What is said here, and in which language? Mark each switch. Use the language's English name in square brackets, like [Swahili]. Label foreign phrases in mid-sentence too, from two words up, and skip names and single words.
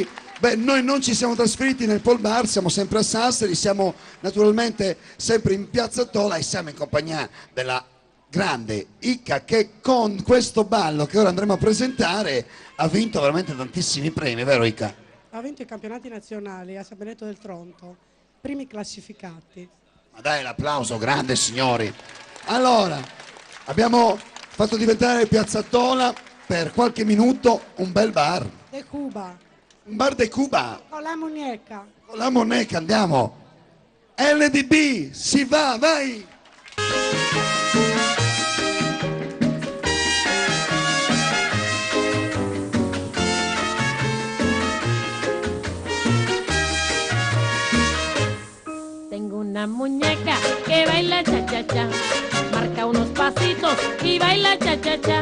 [Italian] Beh, noi non ci siamo trasferiti nel Pol Bar, siamo sempre a Sassari, siamo naturalmente sempre in Piazza Tola e siamo in compagnia della grande Icca, che con questo ballo che ora andremo a presentare ha vinto veramente tantissimi premi, vero Icca? Ha vinto i campionati nazionali a San Benedetto del Tronto, primi classificati. Ma dai l'applauso, grande signori. Allora, abbiamo fatto diventare Piazza Tola per qualche minuto un bel bar. [Spanish] De Cuba. Un bar de Cuba. Con la muñeca. Con la moneca [Italian] andiamo. LDB, si va, vai. [Spanish] Tengo una muñeca que baila cha-cha-cha, marca unos pasitos y baila cha-cha-cha.